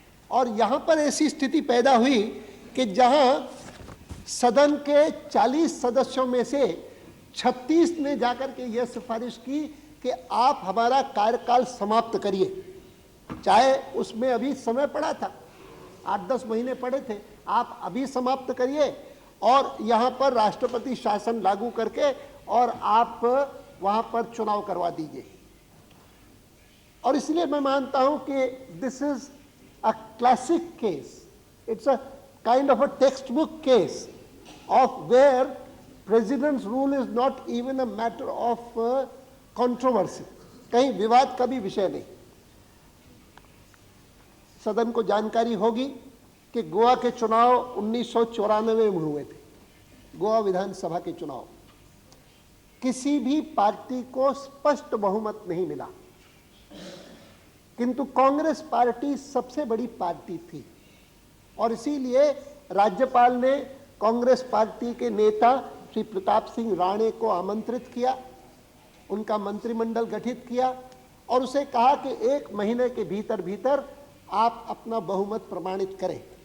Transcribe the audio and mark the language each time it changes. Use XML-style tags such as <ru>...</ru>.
<hi>और यहाँ पर ऐसी स्थिति पैदा हुई कि जहाँ सदन के 40 सदस्यों में से 36 ने जाकर के यह सिफारिश की कि आप हमारा कार्यकाल समाप्त करिए, चाहे उसमें अभी समय पड़ा था, 8-10 महीने पड़े थे, आप अभी समाप्त करिए और यहाँ पर राष्ट्रपति शासन लागू करके और आप वहाँ पर चुनाव करवा दीजिए। और इसलिए मैं मानता हूँ कि</hi> <en>This is a classic case, it's a kind of a textbook case of where president's rule is not even a matter of controversy.</en> <hi>कहीं विवाद का भी विषय नहीं. सदन को जानकारी होगी कि गोवा के चुनाव 1994 में हुए थे, गोवा विधानसभा के चुनाव. किसी भी पार्टी को स्पष्ट बहुमत नहीं मिला, किंतु कांग्रेस पार्टी सबसे बड़ी पार्टी थी और इसीलिए राज्यपाल ने कांग्रेस पार्टी के नेता श्री प्रताप सिंह राणे को आमंत्रित किया, उनका मंत्रिमंडल गठित किया और उसे कहा कि 1 महीने के भीतर भीतर आप अपना बहुमत प्रमाणित करें.</hi>